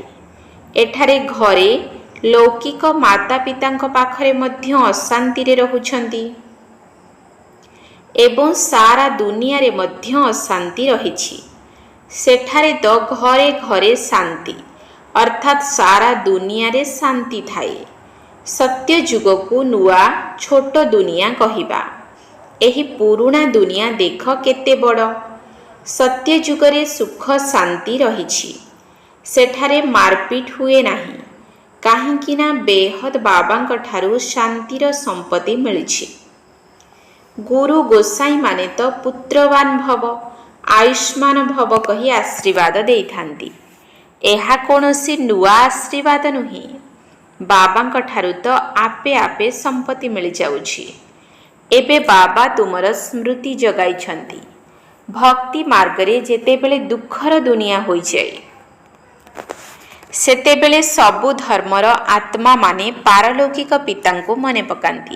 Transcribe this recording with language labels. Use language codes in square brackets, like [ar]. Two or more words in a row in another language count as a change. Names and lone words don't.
[or] ଏଠାରେ ଘରେ ଲୌକିକ ମାତା ପିତାଙ୍କ ପାଖରେ ମଧ୍ୟ ଅଶାନ୍ତି ରେ ରହୁଛନ୍ତି ଏବଂ ସାରା ଦୁନିଆ ରେ ମଧ୍ୟ ଅଶାନ୍ତି ରହିଛି। ସେଠାରେ ତ ଘରେ ଘରେ ଶାନ୍ତି ଅର୍ଥାତ ସାରା ଦୁନିଆ ରେ ଶାନ୍ତି ଥାଏ। ସତ୍ୟ ଯୁଗ କୁ ନୂଆ ଛୋଟ ଦୁନିଆ କହିବା। ଏହି ପୁରୁଣା ଦୁନିଆ ଦେଖ କେତେ ବଡ଼। ସତ୍ୟ ଯୁଗ ରେ ସୁଖ ଶାନ୍ତି ରହିଛି ସେଠାରେ ମାରପିଟ ହୁଏ ନାହିଁ କାହିଁକିନା ବେହଦ ବାବାଙ୍କ ଠାରୁ ଶାନ୍ତିର ସମ୍ପତ୍ତି ମିଳିଛି। ଗୁରୁ ଗୋସାଇଁ ମାନେ ତ [sa] पुत्रवान भव आयुष्मान भव [or] କହି ଆଶୀର୍ବାଦ ଦେଇଥାନ୍ତି। ଏହା କୌଣସି ନୂଆ ଆଶୀର୍ବାଦ ନୁହେଁ ବାବାଙ୍କ ଠାରୁ ତ ଆପେ ଆପେ ସମ୍ପତ୍ତି ମିଳି ଯାଉଛି। ଏବେ ବାବା ତୁମର ସ୍ମୃତି ଜଗାଇଛନ୍ତି ଭକ୍ତି ମାର୍ଗରେ ଯେତେବେଳେ ଦୁଃଖର ଦୁନିଆ ହୋଇ ଯାଏ ସେତେବେଳେ ସବୁ ଧର୍ମର ଆତ୍ମା ମାନେ ପାରଲୌକିକ ପିତାଙ୍କୁ ମନେ ପକାନ୍ତି।